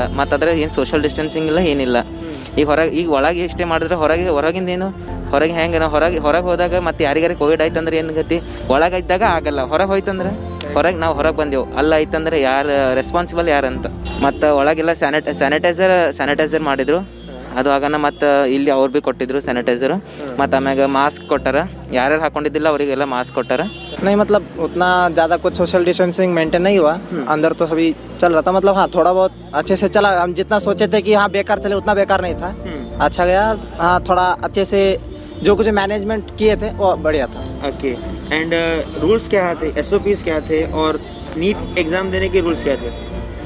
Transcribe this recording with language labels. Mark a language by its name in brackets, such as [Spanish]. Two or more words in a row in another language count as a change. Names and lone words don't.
[Kannada] ಮತ್ತು ಅದ್ರ ಏನು [English] social distancing [Kannada] ಇಲ್ಲ, ಏನಿಲ್ಲ. ಈಗ ಒಳಗೆ ಎಷ್ಟೇ ಮಾಡಿದ್ರೆ ಹೊರಗಿಂದ ಏನು ಹೊರಗೆ ಹೆಂಗೆ ನಾವು ಹೊರಗೆ ಹೋದಾಗ ಮತ್ತು ಯಾರಿಗಾರ ಕೋವಿಡ್ ಆಯ್ತಂದ್ರೆ ಏನು ಗತಿ, ಒಳಗೆ ಇದ್ದಾಗ ಆಗಲ್ಲ. ಹೊರಗೆ ಹೋಯ್ತಂದ್ರೆ ನಾವು ಹೊರಗೆ ಬಂದೆವು, ಅಲ್ಲ ಆಯ್ತಂದ್ರೆ ಯಾರು ರೆಸ್ಪಾನ್ಸಿಬಲ್ ಯಾರಂತ. ಮತ್ತು ಒಳಗೆಲ್ಲ ಸ್ಯಾನಿಟೈಸರ್ ಮಾಡಿದ್ರು, ಅದು ಆಗನ. ಮತ್ತು ಇಲ್ಲಿ ಅವ್ರು ಭೀ ಕೊಟ್ಟಿದ್ರು ಸ್ಯಾನಿಟೈಸರ್. ಮತ್ತು ಆಮ್ಯಾಗ ಮಾಸ್ಕ್ ಕೊಟ್ಟಾರ, ಯಾರ್ಯಾರು ಹಾಕೊಂಡಿದ್ದಿಲ್ಲ ಅವರಿಗೆಲ್ಲ ಮಾಸ್ಕ್ ಕೊಟ್ಟಾರ. [Hindi] नहीं मतलब उतना ज़्यादा कुछ [English] social distancing maintain [Hindi] नहीं हुआ, अंदर तो सभी चल रहा था. मतलब हाँ थोड़ा बहुत अच्छे से चला. हम जितना सोचे थे कि हाँ बेकार चले उतना बेकार नहीं था, अच्छा गया. हाँ थोड़ा अच्छे से जो कुछ मैनेजमेंट किए थे वो बढ़िया था. [English] OK, and rules [Hindi] क्या थे, SOPs क्या थे, और नीट एग्जाम देने के रूल्स क्या थे?